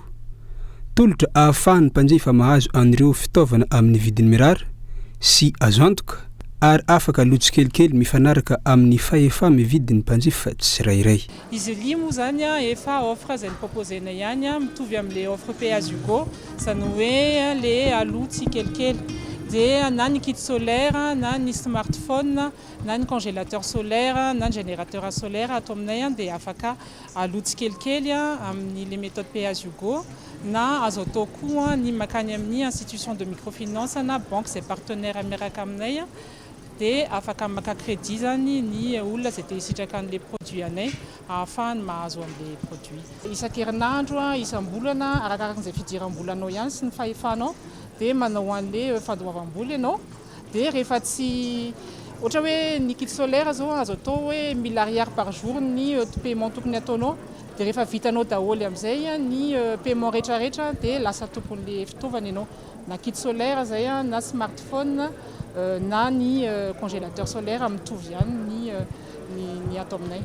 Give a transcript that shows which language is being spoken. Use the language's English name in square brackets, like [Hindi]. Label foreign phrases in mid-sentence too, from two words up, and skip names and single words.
[Malagasy] Tolotra ahafahan'ny mpanjifa mahazo an'ireo fitaovana amin'ny vidiny mirary sy azo antoka ary afaka lotsy kelikely mifanaraka amin'ny fahefa mividin'ny mpanjifa tsirairay. Easily moa zany efa offre izay proposena ihany mitovy amin'ilay offre pay-as-you-go, zany hoe le alotsy kelikely dia na ny [French] kit solaire [Malagasy] na ny smartphone na ny [French] congélateur solaire [Malagasy] na ny [French] générateur solaire [Malagasy] ato aminay dia afaka alotsy kelikely amin'ny [French] les méthodes [Malagasy] pay-as-you-go na azo atao koa ny makany amin'ny [French] institution de microfinance [Malagasy] na banque zay partenaire miaraka aminay dia afaka maka crédit zany ny olona zay te hisitraka an'ilay produit anay ahafahany mahazo an'ilay produit. Isan-kerinandro isam-bolana arakarak'izay fidiram-bolanao ihany sy ny fahefanao dia manao an'ilay fandoavam-bola ianao dia rehefa tsy ohatra hoe ny [French] kit solaire [Malagasy] zao azo atao hoe 1000 ariary [French] par jour [Malagasy] ny paiement tokony ataonao dia rehefa vitanao daholo amin'izay ny paiement rehetrarehetra dia lasa tompon'ilay fitaovana ianao na [French] kit solaire [Malagasy] zay na smartphone na ny [French] congélateur solaire [Malagasy] mitovy ihany ny atao aminay.